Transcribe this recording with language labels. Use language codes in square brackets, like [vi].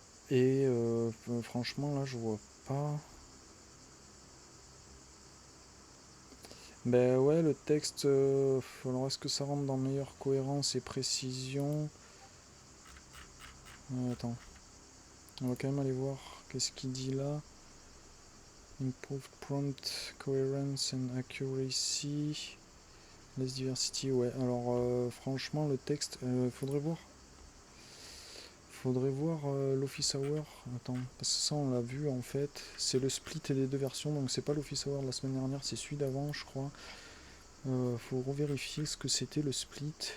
[fr] Et franchement là je vois pas. Ben ouais, le texte, alors est-ce que ça rentre dans meilleure cohérence et précision? Attends, on va quand même aller voir qu'est-ce qu'il dit là. [en] Improved prompt coherence and accuracy. Less diversity, ouais. [fr] Alors franchement le texte, faudrait voir. Faudrait voir l'Office Hour. Attends, parce que ça on l'a vu en fait. C'est le split des deux versions, donc c'est pas l'Office Hour de la semaine dernière, c'est celui d'avant je crois. Faut revérifier ce que c'était le split.